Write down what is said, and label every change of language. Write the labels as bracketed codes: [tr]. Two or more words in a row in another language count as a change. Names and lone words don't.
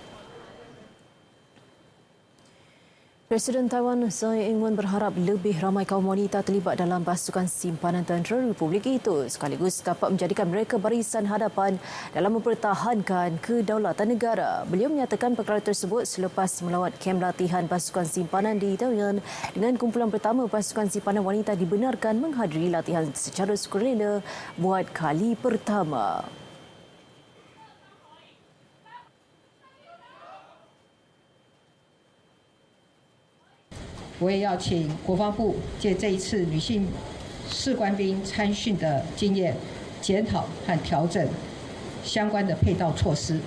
[ms] Presiden Taiwan Tsai Ing-wen berharap lebih ramai kaum wanita terlibat dalam pasukan simpanan tentera Republik itu, sekaligus dapat menjadikan mereka barisan hadapan dalam mempertahankan kedaulatan negara. Beliau menyatakan perkara tersebut selepas melawat kem latihan pasukan simpanan di Taiwan, dengan kumpulan pertama pasukan simpanan wanita dibenarkan menghadiri latihan secara sukarela buat kali pertama. [zh] 我也要请国防部借这一次女性士官兵参训的经验，检讨和调整相关的配套措施。